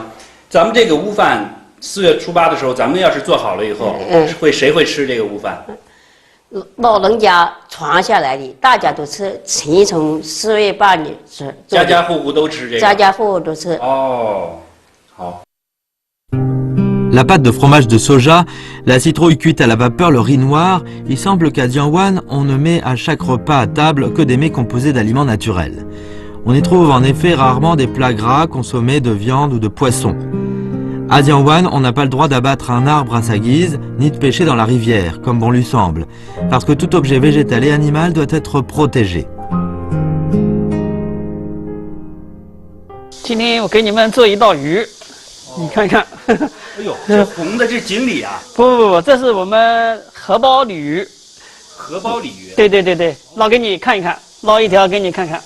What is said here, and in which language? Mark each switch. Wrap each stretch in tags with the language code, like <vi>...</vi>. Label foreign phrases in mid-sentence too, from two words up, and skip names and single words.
<zh>咱们这个乌饭4月初8的时候，咱们要是做好了以后，谁会吃这个乌饭？老人家传下来的，大家都吃。从4月8日吃，家家户户都吃这个。家家户户都吃。哦，好。</zh> <fr>La pâte de fromage de soja, la citrouille cuite à la vapeur, le riz noir, il semble qu'à Dianwan, on ne met à chaque repas à table que des mets composés d'aliments naturels. On y trouve en effet rarement des plats gras consommés de viande ou de poisson. À Dianwan, on n'a pas le droit d'abattre un arbre à sa guise, ni de pêcher dans la rivière, comme bon lui semble, parce que tout objet végétal et animal doit être protégé.</fr> <zh>今天我给你们做一道鱼，你看看。哎呦，这红的这锦鲤啊！不，这是我们荷包鲤鱼。荷包鲤鱼。对，捞给你看一看，捞一条给你看看。</zh>